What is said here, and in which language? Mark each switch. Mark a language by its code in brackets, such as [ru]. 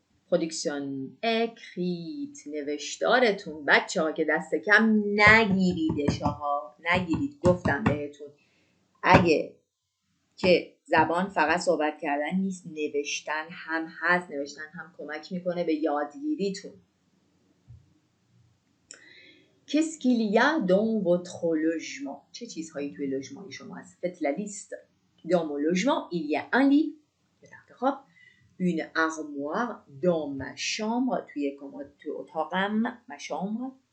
[fa] پروداکسیون اکریت نوشتارتون بچه ها که دست کم نگیریدش ها نگیرید. گفتم بهتون اگه که زبان فقط صحبت کردن نیست نوشتن هم هست. نوشتن هم کمک میکنه به یادگیریتون. [fr] Qu'est-ce qu'il y a dans votre logement? [fa] چه چیزهایی توی لوژمان شما هست؟ [fr] Faites la liste. Dans mon logement, il y a un lit, une armoire dans ma chambre, [fa] توی اتاقم, [fr] ma chambre.